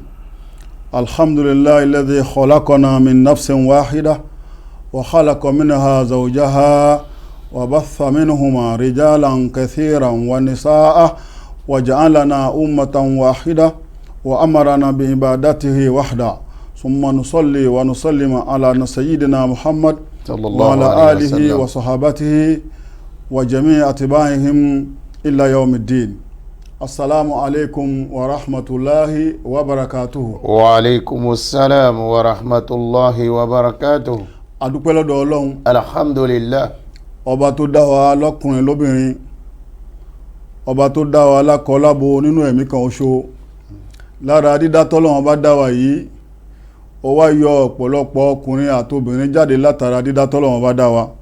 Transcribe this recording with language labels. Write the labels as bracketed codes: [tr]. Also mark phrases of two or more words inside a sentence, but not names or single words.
[ar] الحمد لله الذي خلقنا من نفس واحدة وخلق منها زوجها وبث منهما رجالا كثيرا ونساء وجعلنا أمة واحدة وأمرنا بعبادته وحده ثم نصلي ونسلم على سيدنا محمد وعلى آله وصحابته وجميع أتباعهم إلى يوم الدين. السلام عليكم ورحمة الله وبركاته. وعليكم السلام ورحمة الله وبركاته. [yo] adúpẹ́ lọ́dọ̀ Ọlọ́run. alhamdulillah. ọba tó dá wa lọ́kùnrin lóbìnrin, ọba tó dá wa lákọ lábo nínú ẹ̀mí kan oṣo. lára dídá tọ́lọ́run bá dá wa yìí, ó wá yọ ọ̀pọ̀lọpọ̀ ọkùnrin àtobìnrin jáde látara dídá tọ́lọ́run bá dá wa.